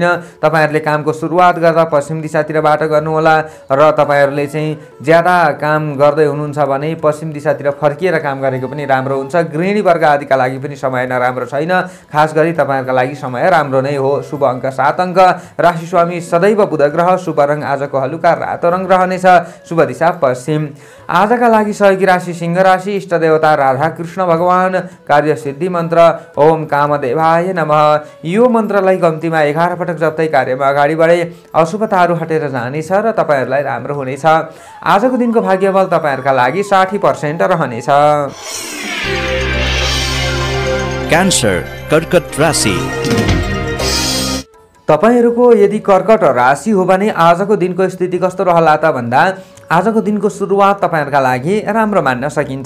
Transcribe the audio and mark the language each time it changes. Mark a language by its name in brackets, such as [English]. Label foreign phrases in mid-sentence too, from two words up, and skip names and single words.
[Nepali] तपाईहरुले कामको सुरुवात गर्दा पश्चिम दिशातिरबाट गर्नुहोला र तपाईहरुले चाहिँ ज्यादा काम गर्दै हुनुहुन्छ भने पश्चिम दिशातिर फर्किएर काम गरेको पनि राम्रो हुन्छ। गृहिणी वर्ग आदिका लागि पनि समय नराम्रो छैन। खास गरी तपाईहरुका लागि समय राम्रो नै हो। शुभ अङ्क 7 अङ्क राशि स्वामी सदैव बुध ग्रह, शुभ रङ आजको हलुका रातो रङ रहनेछ, शुभ दिशा पश्चिम। आजका लागि सहयोगी राशि सिंह राशि, इष्ट देवता राधा कृष्ण भगवान, कार्य सिद्धि मन्त्र [Sanskrit] ओम कामदेवाय नमः। [Nepali] यो मन्त्रलाई कम्तीमा 11 पटक जप्दै कार्यमा अगाडि बढे अशुभताहरू हटेर जानेछ र तपाईहरुलाई राम्रो हुनेछ। आजको दिनको भाग्यबल तपाईहरुका लागि 60% रहनेछ। क्यान्सर कर्कट राशि। तपाईहरुको यदि कर्कट राशि हो भने आजको दिनको स्थिति कस्तो रहला त भन्दा आजको दिनको सुरुवात तपाईहरुका लागि राम्रो मान्न सकिन्छ।